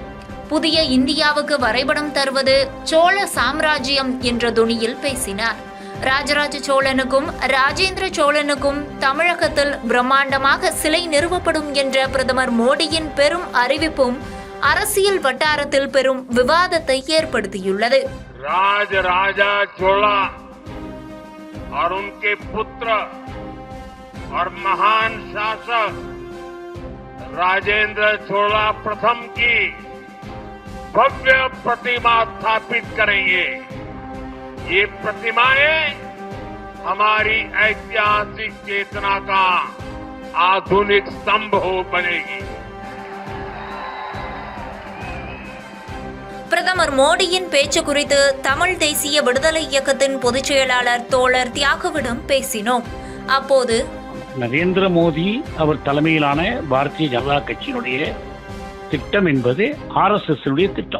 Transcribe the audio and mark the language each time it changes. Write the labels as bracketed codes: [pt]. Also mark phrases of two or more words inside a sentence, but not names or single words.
[ta] புதிய இந்தியாவுக்கு வரைபடம் தருவது சோழ சாம்ராஜ்யம் என்ற தொனியில் பேசினார். ராஜராஜ சோழனுக்கும் ராஜேந்திர சோழனுக்கும் தமிழகத்தில் பிரம்மாண்டமாக சிலை நிறுவப்படும் என்ற பிரதமர் மோடியின் பெரும் அறிவிப்பும் அரசியல் வட்டாரத்தில் பெரும் விவாதத்தை ஏற்படுத்தியுள்ளது. [hi] राजा चोला और उनके पुत्र और महान शासक राजेंद्र चोला प्रथम की भव्य प्रतिमा स्थापित करेंगे। ये प्रतिमाएं हमारी ऐतिहासिक चेतना का आधुनिक स्तंभ हो बनेगी। [ta] பிரதமர் மோடியின் பேச்சு குறித்து தமிழ் தேசிய விடுதலை இயக்கத்தின் பொதுச் செயலாளர் தோழர் தியாகுவிடம் பேசினோம். அப்போது நரேந்திர மோடி அவர் தலைமையிலான பாரதிய ஜனதா கட்சியினுடைய திட்டம் என்பது RSS திட்டம்.